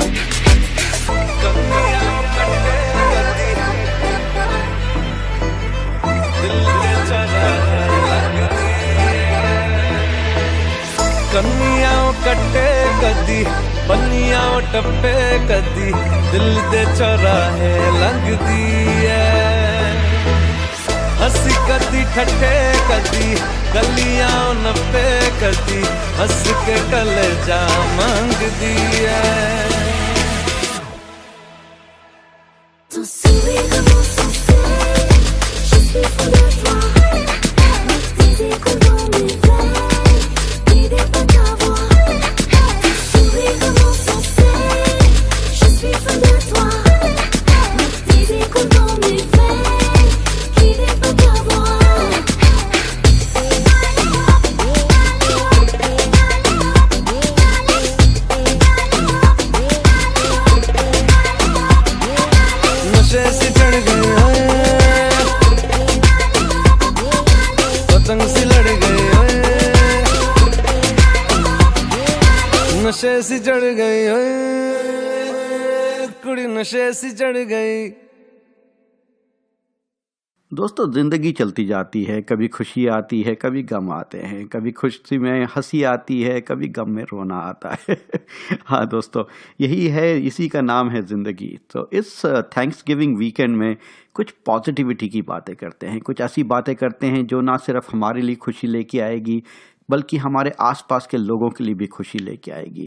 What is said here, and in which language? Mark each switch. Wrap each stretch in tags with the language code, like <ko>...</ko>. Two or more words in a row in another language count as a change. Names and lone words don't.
<pa>ਕੰਨੀਆਂ ਕੱਟੇ ਕਦੀ, ਬੰਨੀਆਂ ਟੱਪੇ ਕਦੀ, ਦਿਲ ਦੇ ਚੌਰਾਹੇ ਲੰਘਦੀ ਹੈ। ਹੱਸੀ ਕਦੀ ਠੱਠੇ ਕਦੀ, ਗਲੀਆਂ ਨੱਪੇ ਕਦੀ, ਹੱਸ ਕੇ ਕਲੇਜਾ ਮੰਗਦੀ ਹੈ।</pa> <fr>Ton sourire comme son ciel, je suis fou de toi, le désir coule dans mes veines, guidé par ta voix. Ton sourire comme son ciel, je suis fou de toi, le désir coule dans mes veines, guidé par ta voix.</fr> <hi>नशे से चढ़ गई ओए, पतंग सी लड़ गई ओए, नशे से चढ़ गई ओए कुड़ी, नशे से चढ़ गई। दोस्तों ज़िंदगी चलती जाती है, कभी खुशी आती है, कभी गम आते हैं, कभी खुशी में हंसी आती है, कभी गम में रोना आता है। हाँ दोस्तों, यही है, इसी का नाम है ज़िंदगी। तो इस</hi> <en>Thanks giving weekend</en> <hi>में कुछ पॉजिटिविटी की बातें करते हैं, कुछ ऐसी बातें करते हैं जो ना सिर्फ हमारे लिए खुशी लेके आएगी बल्कि हमारे आसपास के लोगों के लिए भी खुशी लेके आएगी।</hi>